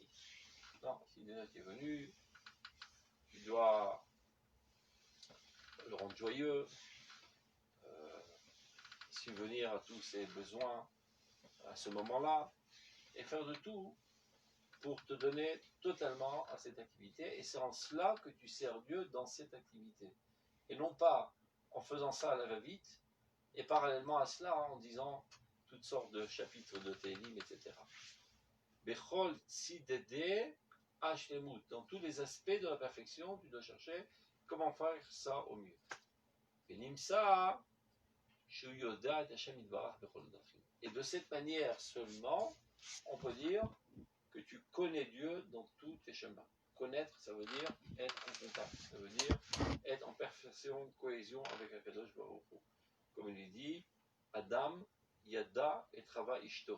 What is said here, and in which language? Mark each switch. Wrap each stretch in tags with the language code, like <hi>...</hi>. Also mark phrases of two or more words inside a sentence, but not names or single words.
<fr>Non, si déjà tu es venu, tu dois le rendre joyeux, subvenir à tous ses besoins à ce moment-là, et faire de tout pour te donner totalement à cette activité. Et c'est en cela que tu sers Dieu dans cette activité. Et non pas en faisant ça à la va-vite, et parallèlement à cela, en disant toutes sortes de chapitres de Télim, etc.</fr> <he>בכל צדדי השלמות.</he> <fr>Dans tous les aspects de la perfection, tu dois chercher comment faire ça au mieux.</fr> <he>בנמצא שיודע את השם יתברך בכל דרכים.</he> <fr>Et de cette manière seulement, on peut dire que tu connais Dieu dans tous tes chemins. Connaître, ça veut dire être en contact, ça veut dire être en perfection, cohésion avec</fr> <he>הקדוש ברוך הוא.</he> <fr>Comme il est dit,</fr> <he>אדם ידע את חוה אשתו.</he>